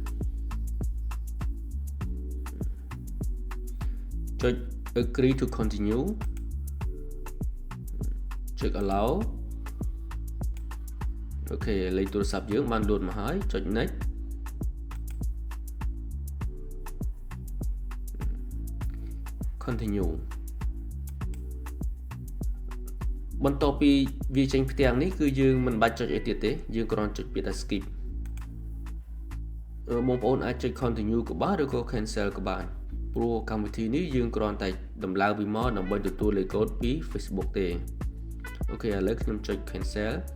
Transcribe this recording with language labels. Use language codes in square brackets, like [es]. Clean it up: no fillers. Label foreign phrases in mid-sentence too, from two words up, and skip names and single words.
[km] ចុច [en] agree to continue [km] ចុច allow អូខេលេខទូរស័ព្ទយើងបានលោតមកហើយចុច next continue បន្ទាប់ពីវាចេញផ្ទាំងនេះគឺយើងមិនបាច់ចុចអីទៀតទេយើងគ្រាន់ចុចពាក្យថា skip បងប្អូនអាចចុច continue ក៏បានឬក៏ cancel ក៏បានព្រោះកម្មវិធីនេះយើងគ្រាន់តែដំឡើងពីមកដើម្បីទទួលលេខកូដពី Facebook ទេអូខេឥឡូវខ្ញុំចុច cancel